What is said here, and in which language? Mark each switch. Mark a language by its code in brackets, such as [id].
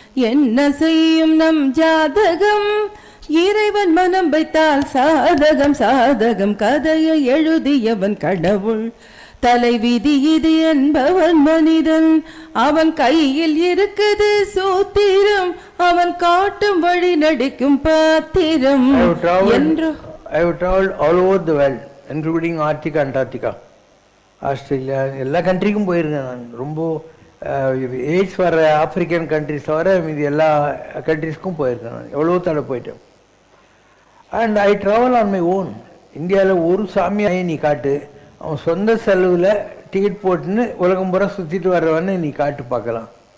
[ta] என்ன செய்யும் நம் ஜாதகம், இறைவன் மனம் வைத்தால் சாதகம் சாதகம். கதையை எழுதியவன் கடவுள், தலைவிதி இது என்பவன் மனிதன். அவன் கையில் இருக்குது சூத்திரம், அவன் காட்டும் வழி நடிக்கும் பாத்திரம். [en] I have traveled all over the world, including Arctica, Antarctica. [ta] Australia எல்லா கண்ட்ரிக்கும் போயிருக்கேன் நான். ரொம்ப எய்ட்ஸ் வர ஆப்பிரிக்கன் கண்ட்ரிஸ் தவிர மீதி எல்லா கண்ட்ரிஸ்க்கும் போயிருக்கேன் நான். எவ்வளோ தடவை போயிட்டேன். [en] And I travel on my own. [ta] இந்தியாவில் ஒரு சாமியாயை நீ காட்டு, அவன் சொந்த செலவில் டிக்கெட் போட்டுன்னு உலகம் பூரா சுற்றிட்டு வர்றவன்னு நீ காட்டு பார்க்கலாம்.